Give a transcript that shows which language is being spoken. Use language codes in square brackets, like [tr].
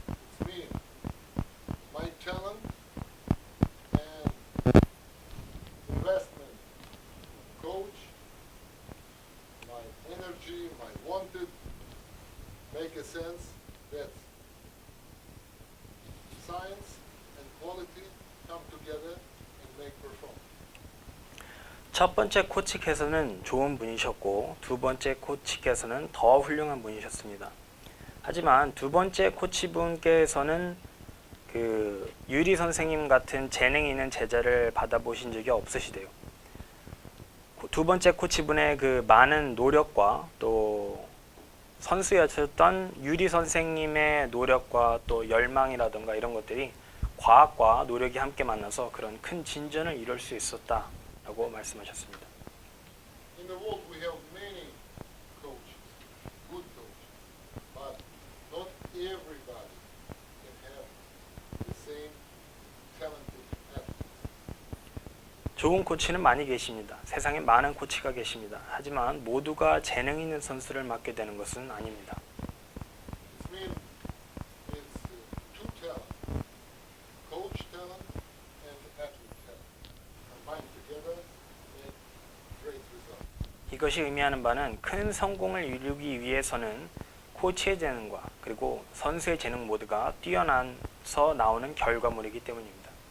[en] It's me, my talent and investment, coach, my energy, my wanted, make a sense that science and quality come together and make performance. [ko] 첫 번째 코치께서는 좋은 분이셨고 두 번째 코치께서는 더 훌륭한 분이셨습니다. 하지만 두 번째 코치분께서는 그 유리 선생님 같은 재능 있는 제자를 받아보신 적이 없으시대요. 두 번째 코치분의 그 많은 노력과 또 선수였던 유리 선생님의 노력과 또 열망이라든가 이런 것들이 과학과 노력이 함께 만나서 그런 큰 진전을 이룰 수 있었다라고 말씀하셨습니다. [en] In the world we have many coaches, good coaches, but not everybody can have the same talented athletes. [ko] 좋은 코치는 많이 계십니다. 세상에 많은 코치가 계십니다. 하지만 모두가 재능 있는 선수를 맡게 되는 것은 아닙니다. [en] It means it's two talent, coach talent and athlete talent, combined together make great results. [ko] 이것이 의미하는 바는 큰 성공을 이루기 위해서는 코치의 재능과 그리고 선수의 재능 모두가 뛰어나서 나오는 결과물이기 때문입니다.